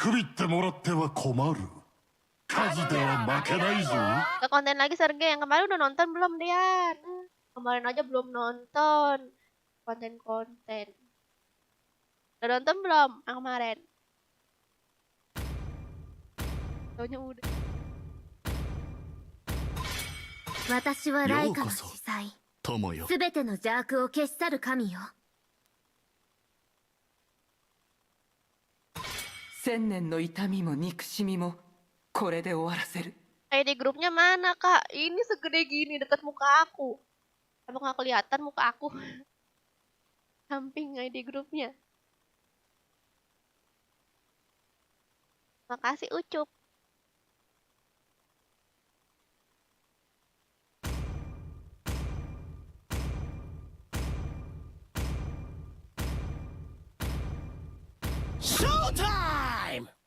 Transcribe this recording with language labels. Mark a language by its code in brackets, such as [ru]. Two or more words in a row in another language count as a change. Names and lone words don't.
[id] Ke konten lagi Sergei, yang kemarin udah nonton belum Dian? Kemarin aja belum nonton konten-konten. Udah nonton belum yang kemarin? Taunya udah. [ja] 私はライカの司祭。すべての邪悪を消し去る神よ。千年の痛みも憎しみもこれで終わらせる。 [id] ID grupnya mana kak? Ini segede gini dekat muka aku. Apa nggak kelihatan muka aku? Samping ID grupnya. Makasih Ucup. Showtime!